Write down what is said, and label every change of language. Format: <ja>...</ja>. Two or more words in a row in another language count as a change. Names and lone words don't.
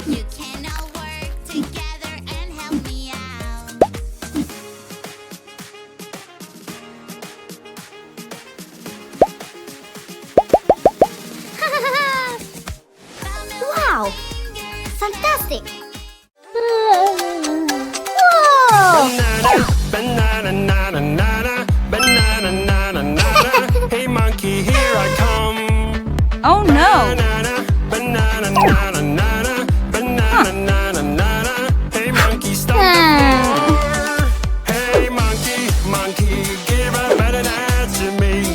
<en>You can all work together and help me out. Wow! Fantastic! Whoa! Banana, banana, nana, banana, nana, nana. Hey monkey, here I come. Oh no! Banana, banana, nana, nana, banana, nana, nana. Hey monkey, stop the floor. Hey monkey, monkey, give a banana to me.</en>